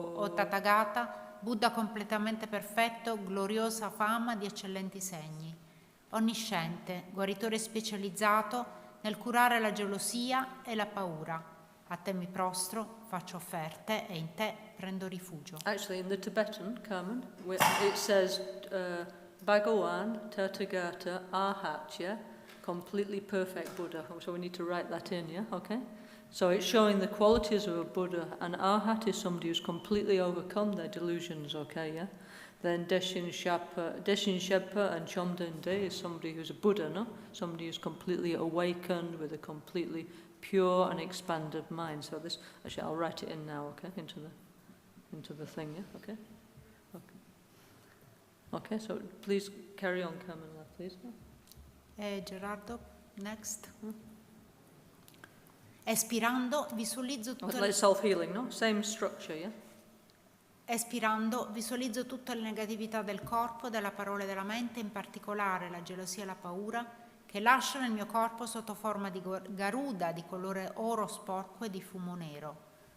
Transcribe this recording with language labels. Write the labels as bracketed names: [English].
[Italian] O Tathagata, Buddha completamente perfetto, gloriosa fama di eccellenti segni. onnisciente, guaritore specializzato nel curare la gelosia e la paura. A te mi prostro, faccio offerte e in te prendo rifugio. [English] Actually, in the Tibetan, Carmen, it says Bhagawan Tathagata Arhatya, completely perfect Buddha. So we need to write that in, yeah? Okay? So it's showing the qualities of a Buddha, and Arhat is somebody who's completely overcome their delusions, okay, yeah? Then Deshin Sheppa and Chomden De is somebody who's a Buddha, no? Somebody who's completely awakened with a completely pure and expanded mind. So this, actually, I'll write it in now, okay, into the thing, yeah, okay? Okay, so please carry on, Carmen, please. Gerardo, next. [Italian] Espirando, visualizzo tutto [English] Like self-healing, no? Same structure, yeah? [Italian] Espirando, visualizzo tutte le negatività del corpo, della parola e della mente, in particolare la gelosia e la paura, che lasciano il mio corpo sotto forma di Garuda di colore oro sporco e di fumo nero.